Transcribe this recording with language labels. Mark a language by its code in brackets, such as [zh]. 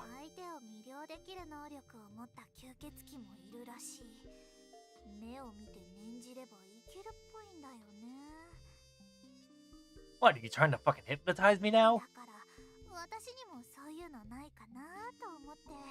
[ja] 相手を魅了できる能力を持った吸血鬼もいるらしい。目を見て念じればいけるっぽいんだよね。 [en] What, are you trying to fucking hypnotize me now? [ja] だから私にもそういうのないかなと思って。